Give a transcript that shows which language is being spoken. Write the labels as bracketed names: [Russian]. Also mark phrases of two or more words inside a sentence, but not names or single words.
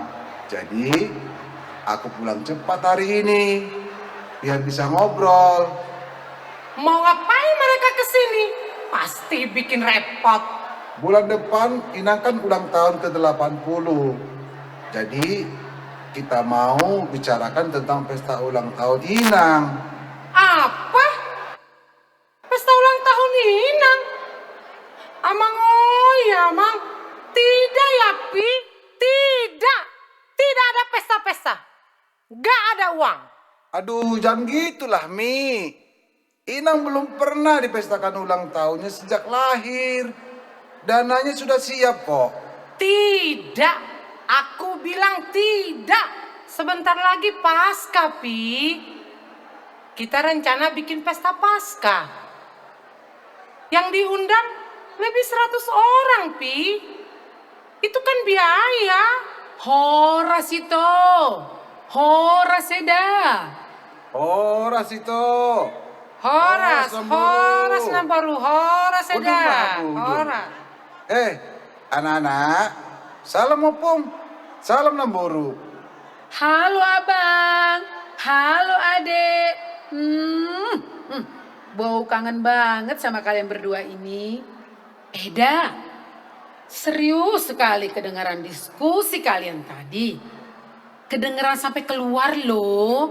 [Indonesian] Jadi, aku pulang cepat hari ini. Biar bisa ngobrol. Mau ngapain mereka kesini? Pasti bikin repot. Bulan depan Inang kan ulang tahun ke-80. Jadi kita mau bicarakan tentang pesta ulang tahun Inang. Apa? Pesta ulang tahun Inang? Amang, oh ya, Amang. Tidak ya, Pi. Tidak. Tidak ada pesta-pesta. Gak ada uang. Aduh, jangan gitulah, Mi. Inang belum pernah dipestakan ulang tahunnya sejak lahir. Dananya sudah siap kok. Tidak. Aku bilang tidak. Sebentar lagi Paskah, Pi. Kita rencana bikin pesta Paskah. Yang diundang lebih 100 orang, Pi. Itu kan biaya. Horas itu. Horas seda. Horas itu. Horas Nambaru. Horas seda. Horas. Anak-anak, salam opung, salam Namburu. Halo abang, halo adek. Bau kangen banget sama kalian berdua ini. Eda, serius sekali kedengaran diskusi kalian tadi. Kedengaran sampai keluar loh.